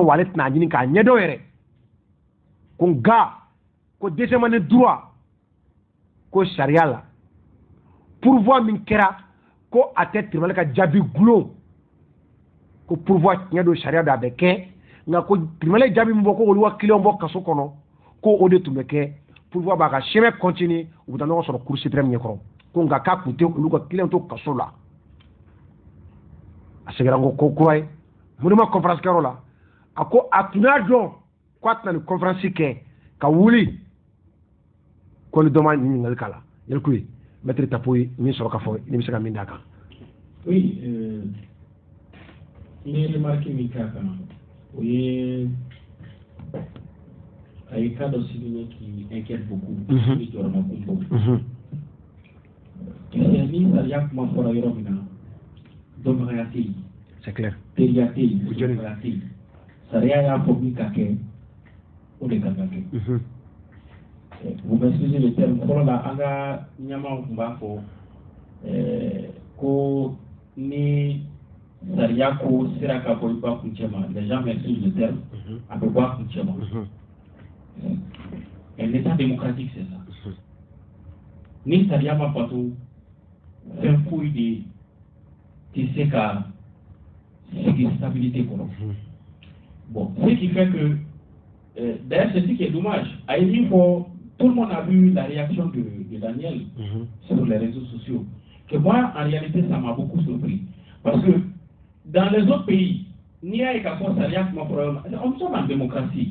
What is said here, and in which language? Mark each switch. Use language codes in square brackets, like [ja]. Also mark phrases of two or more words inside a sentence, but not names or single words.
[bm] wa ale tɛna a ɲini k'a ɲɛdɔn yɛrɛ ko nka ko [fr] deuxième droit [bm] ko sariya la pourvoi min kɛra ko a tɛ tribunal ka jaabi gulon ko pourvoi tiɲɛ don sariya don a bɛ kɛ nka ko tribunal jaabi min bɔ ko olu ka client bɔ kaso kɔnɔ ko o de tun bɛ kɛ pourvoi b'a ka [fr] chemin continuer [bm] u bɛ taa ɲɔgɔn sɔrɔ [fr] cour suprême [bm] ɲɛkɔrɔ ko nka k'a kun tɛ olu ka client to kaso la a seginna ko kura ye mun ma conférence kɛyɔrɔ la a ko a tun y'a dɔn ko a tɛna nin conférence kɛ ka wuli ko ni dɔ ma ɲininkali k'a la yali ko ye maître Tapo ye min sɔrɔ k'a fɔ ni bɛ se ka min d'a kan. [fr] Oui, il est remarqué [bm] min k'a kan o ye a ye [fr] cas dɔ souligné qui inquiète beaucoup. [bm] Ni jɔyɔrɔma kun fɔ. Ni sariya kuma fɔra yɔrɔ min na dɔnbagaya tɛ yen. [fr] C'est clair. [bm] Teriya tɛ yen, dɔnbagaya tɛ yen. Sariya y'a fɔ min ka kɛ o de kan ka kɛ. [fr] Vous m'excusez le terme [bm] fɔlɔ la an ka ɲɛmaw tun b'a fɔ ko ni sariya ko sera ka bɔ i ba kuncɛ ma [fr] les gens m'excusent le terme [bm] a bɛ bɔ a kuncɛ ma. [fr] Un état démocratique c'est ça. [bm] Ni sariya ma bato fɛn foyi de tɛ se ka sigi stabilité kɔnɔ. [fr] Bon, ce qui fait que d'ailleurs c'est ce qui est dommage. À une fois, tout le monde a vu la réaction de Daniel sur les réseaux sociaux. Que moi, en réalité, ça m'a beaucoup surpris. Parce que dans les autres pays, nous sommes en démocratie.